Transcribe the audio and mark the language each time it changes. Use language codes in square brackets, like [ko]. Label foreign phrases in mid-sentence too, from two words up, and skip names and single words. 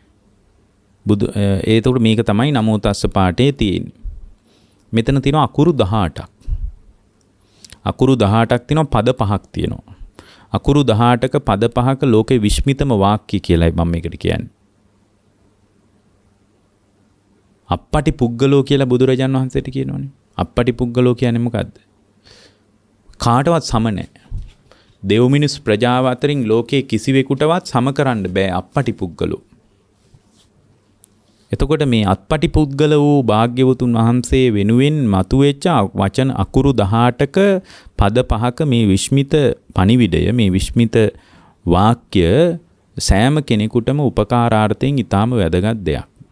[si] ඒතකොට මේක තමයි නමෝ තස්ස පාඨයේ තියෙන්නේ. මෙතන තියෙනවා අකුරු 18ක්. අකුරු 18ක් තියෙනවා, පද 5ක් තියෙනවා. අකුරු 18ක පද 5ක ලෝකේ විශ්මිතම වාක්‍ය කියලායි මම මේකට කියන්නේ. [pi] අප්පටි පුද්ගලෝ [si] කියලා බුදුරජාණන් වහන්සේට කියනවනේ. [pi] අප්පටි පුද්ගලෝ [si] කියන්නේ මොකද්ද? කාටවත් සම නැහැ. දෙව් මිනිස් ප්‍රජාව අතරින් ලෝකයේ කිසිවෙකුටවත් සම කරන්න බෑ [pi] අප්පටි පුද්ගලෝ. [si] එතකොට මේ අත්පටි පුද්ගල වූ භාග්‍යවතුන් වහන්සේ වෙනුවෙන් මතුවෙච්ච වචන අකුරු 18ක පද 5ක මේ විශ්මිත පණිවිඩය, මේ විශ්මිත වාක්‍ය සෑම කෙනෙකුටම උපකාරාර්ථයෙන් ඊටාම වැදගත් දෙයක්.